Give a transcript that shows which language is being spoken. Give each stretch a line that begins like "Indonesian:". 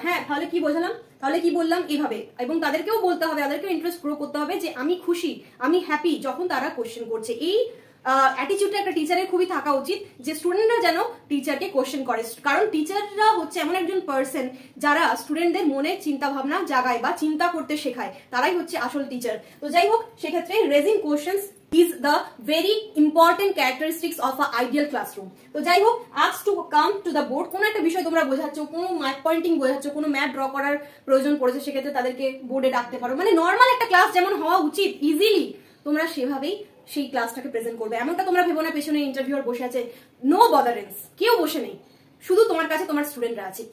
Bangla: হ্যাঁ, তাহলে কি বোঝালাম, তাহলে কি বললাম, এইভাবে। এবং তাদেরকেও বলতে হবে, তাদেরকেও ইন্টারেস্ট গ্রো করতে হবে যে আমি খুশি, আমি হ্যাপি যখন তারা কোশ্চেন করছে। এই অ্যাটিটিউডটা একটা টিচারের খুবই থাকা উচিত যে স্টুডেন্টরা যেন টিচারকে কোশ্চেন করে, কারণ টিচাররা হচ্ছে এমন একজন পার্সন যারা স্টুডেন্টদের মনে চিন্তা ভাবনা জাগায় বা চিন্তা করতে শেখায়, তারাই হচ্ছে আসল টিচার। তো যাই হোক, সেক্ষেত্রে
English: Raising questions is the very important characteristics of an ideal classroom.
Bangla: তো যাই হোক,
English: ask to come to the board,
Bangla: কোনো একটা বিষয় তোমরা বোঝাচ্ছ, কোনো ম্যাপ পয়েন্টিং বোঝাচ্ছ, কোনো ম্যাপ ড্র করার প্রয়োজন পড়েছে, সেক্ষেত্রে তাদেরকে বোর্ডে ডাকতে পারো। মানে নর্মাল একটা ক্লাস যেমন হওয়া উচিত ইজিলি তোমরা সেভাবেই সেই ক্লাসটাকে প্রেজেন্ট করবে। এমনটা তোমরা ভেবো না পেছনে ইন্টারভিউয়ার বসে আছে,
English: no botherance,
Bangla: কেউ বসে নেই, শুধু তোমার কাছে তোমার স্টুডেন্টরা আছে।